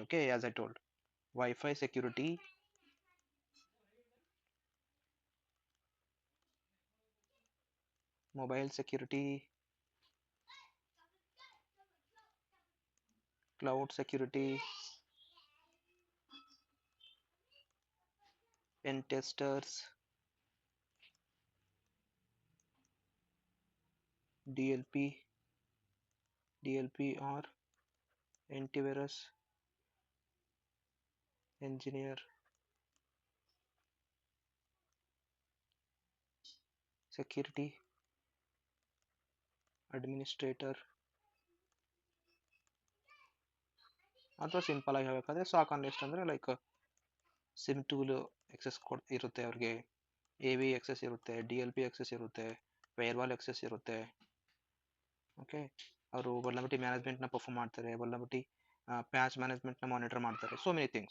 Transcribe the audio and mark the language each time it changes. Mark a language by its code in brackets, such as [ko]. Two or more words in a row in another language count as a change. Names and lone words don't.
[en] OK, as I told, WiFi security, mobile security, cloud security, pen testers, DLP or antivirus engineer, security administrator, [kn] ಅಥವಾ ಸಿಂಪಲ್ ಆಗಿ ಹೇಳ್ಬೇಕಾದ್ರೆ [en] SOC analyst [kn] ಅಂದ್ರೆ [en] like SIEM tool access [kn] ಇರುತ್ತೆ ಅವ್ರಿಗೆ, [en] AV access [kn] ಇರುತ್ತೆ, [en] DLP access [kn] ಇರುತ್ತೆ, [en] firewall access [kn] ಇರುತ್ತೆ. ಓಕೆ, ಅವರು [en] vulnerability management [kn] ನ ಪರ್ಫಾರ್ಮ್ ಮಾಡ್ತಾರೆ, [en] vulnerability patch management [kn] ನ ಮಾನಿಟರ್ ಮಾಡ್ತಾರೆ, [en] so many things.